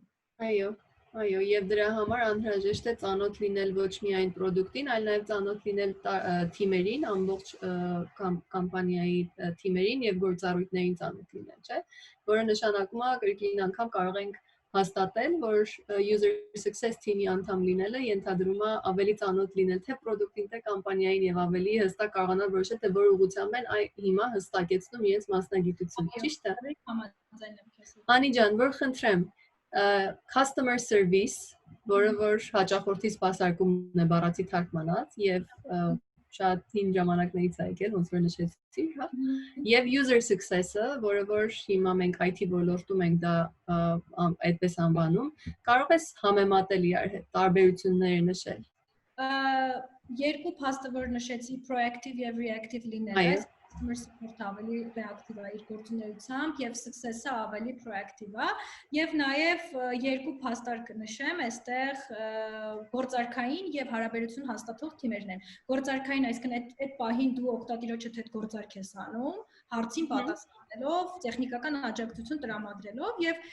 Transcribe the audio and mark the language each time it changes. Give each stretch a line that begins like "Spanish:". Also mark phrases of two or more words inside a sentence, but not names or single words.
Armenian: Այո, եւ դրա համար անհրաժեշտ է ծանոթ լինել ոչ միայն պրոդուկտին, այլ նաեւ ծանոթ լինել թիմերին, ամբողջ կամպանիայի թիմերին եւ գործառույթներին ծանոթ լինել, չէ՞, որը նշանակում է կրկին անգամ կարող ենք հաստատել, որ
English: user success team-
Armenian: ի անդամ լինելը ենթադրում է ավելի ծանոթ լինել թե պրոդուկտին, թե կամպանիային եւ ավելի հստակ կարողանալ որոշել թե որ ուղղությամբ են հիմա հստակեցնում իրենց մասնագիտությունը, ճիշտ է։ Անի ջան, որ խնդրեմ,
English: customer service,
Armenian: որը որ հաճախորդի սպասարկումն է բառացի թարգմանած եւ շատ հին ժամանակներից է եկել, ոնց որ նշեցի, հա։ Եվ
English: user success-
Armenian: ը, որը որ հիմա մենք IT ոլորտում ենք դա այդպես անվանում, կարող ես համեմատել իրար հետ, տարբերությունները նշել։ Երկու փաստը որ նշեցի, proactive եւ reactive լինելը,
English: customer support
Armenian: ավելի reactive է իր գործունեությամբ եւ success-ը ավելի proactive է եւ նաեւ երկու փաստար կնշեմ, այստեղ գործարքային եւ հարաբերություն հաստատող թիմերն են։ Գործարքային, այսինքն այդ պահին դու օգտատիրոջդ հետ գործարք ես անում, հարցին պատասխանելով, տեխնիկական աջակցություն տրամադրելով եւ